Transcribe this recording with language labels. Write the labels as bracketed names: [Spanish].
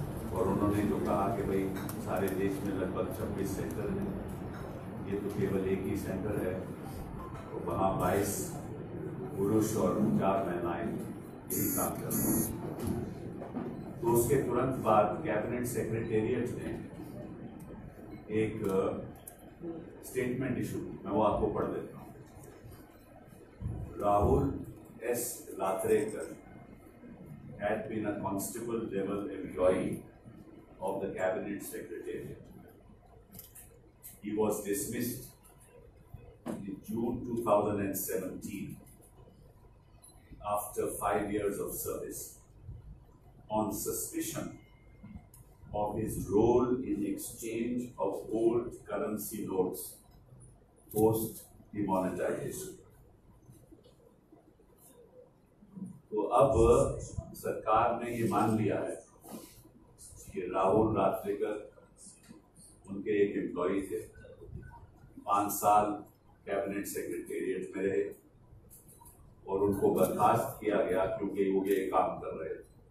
[Hindi] और उन्होंने जो कहा कि भाई सारे देश में लगभग 26 सेंटर हैं, ये तो केवल एक ही सेंटर है, तो वहाँ 22 पुरुष और 4 महिलाएं यही काम कर रहे हैं। तो उसके तुरंत बाद कैबिनेट सेक्रेटेरिएट ने एक स्टेटमेंट इशू की, मैं वो आपको पढ़ देता हूँ। [English] Rahul S Ratrekar had been a constable level employee of the cabinet secretariat. He was dismissed in June 2017 after 5 years of service on suspicion of his role in exchange of old currency notes post demonetization. [Hindi] तो अब सरकार ने ये मान लिया है कि राहुल रात्रेकर उनके एक एम्प्लॉई थे, 5 साल कैबिनेट सेक्रेटेरिएट में रहे और उनको बर्खास्त किया गया क्योंकि वो ये काम कर रहे थे।